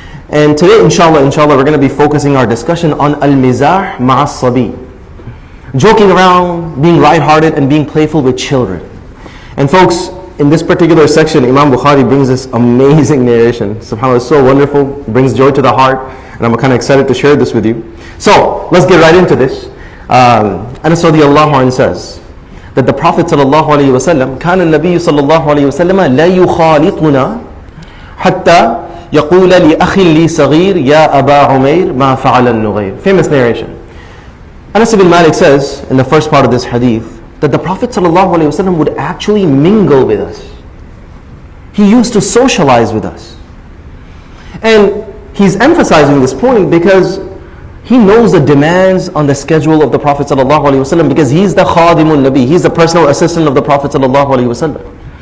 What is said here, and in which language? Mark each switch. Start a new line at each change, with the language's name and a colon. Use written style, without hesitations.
English: And today, inshallah, we're going to be focusing our discussion on al-mizah ma'as sabi. Joking around, being lighthearted, and being playful with children. And folks, in this particular section, Imam Bukhari brings this amazing narration. SubhanAllah, it's so wonderful, brings joy to the heart, and I'm kind of excited to share this with you. So, let's get right into this. Anas radiyallahu anhu says that the Prophet sallallahu alayhi wa sallam,
Arabic: كان النبي صلى الله عليه وسلم لا يخالطنا حتى يقول لأخي لي صغير يا أبا عمير ما فعل النغير.
English: Famous narration. Anas ibn Malik says, in the first part of this hadith, that the Prophet ﷺ would actually mingle with us. He used to socialize with us. And he's emphasizing this point because he knows the demands on the schedule of the Prophet ﷺ, because he's the khadimun nabi, he's the personal assistant of the Prophet ﷺ.